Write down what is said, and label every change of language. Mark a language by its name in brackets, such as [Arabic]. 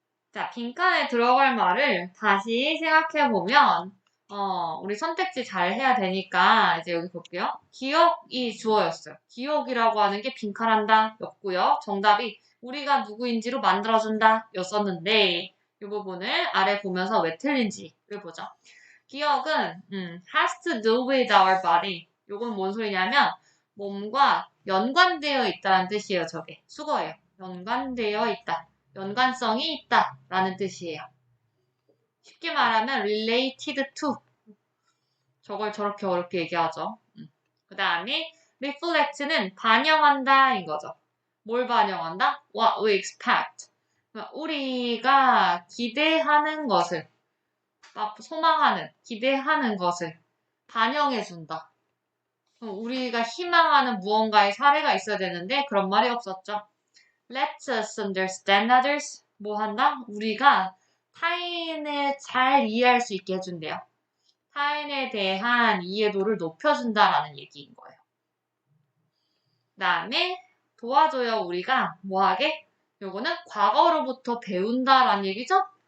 [Korean] 자, 빈칸에 들어갈 말을 다시 생각해보면, 우리 선택지 잘 해야 되니까, 이제 여기 볼게요. 기억이 주어였어요. 기억이라고 하는 게 빈칸한다 였고요. 정답이 우리가 누구인지로 만들어준다 였었는데, 이 부분을 아래 보면서 왜 틀린지를 보죠. 기억은, [English] has to do with our body. [Korean] 요건 뭔 소리냐면, 몸과 연관되어 있다는 뜻이에요, 저게. 수거예요. 연관되어 있다. 연관성이 있다 라는 뜻이에요. 쉽게 말하면 [English] related to [Korean] 저걸 저렇게 어렵게 얘기하죠. 그 다음에 reflect는 반영한다 인 거죠. 뭘 반영한다? [English] What we expect. [Korean] 우리가 기대하는 것을 소망하는, 기대하는 것을 반영해준다. 우리가 희망하는 무언가의 사례가 있어야 되는데 그런 말이 없었죠. [English] Let us understand others. [Korean] 뭐 한다? 우리가 타인을 잘 이해할 수 있게 해준대요. 타인에 대한 이해도를 높여준다라는 얘기인 거예요. 그 다음에 도와줘요. 우리가 뭐하게? 요거는 과거로부터 배운다라는 얘기죠?